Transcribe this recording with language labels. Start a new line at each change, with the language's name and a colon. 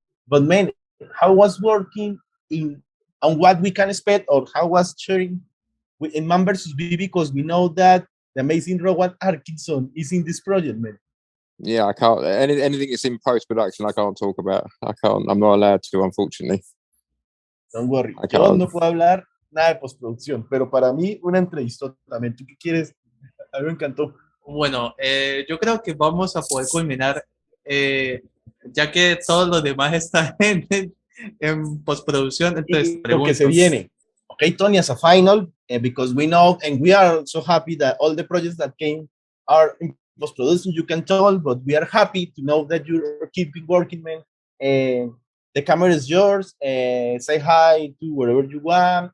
English: But man, how was working on what we can expect, or how was sharing in Man vs. Bee, because we know that the amazing Rowan Atkinson is in this project, man. Yeah, I can't. Anything that's in post-production, I can't talk about. I can't. I'm not allowed to, unfortunately. Don't worry.
Spanish: Yo no puedo hablar nada de postproducción, pero para mí una entrevista también. ¿Tú qué quieres? A mí me encantó. Bueno, yo creo que vamos a poder culminar ya que todos los demás están en postproducción, entonces Lo que se pregunto. viene.
English: Okay, Tony, as a final, because we know and we are so happy that all the projects that came are in post-production, you can tell, but we are happy to know that you're keeping working, man. The camera is yours. Say hi to wherever you want.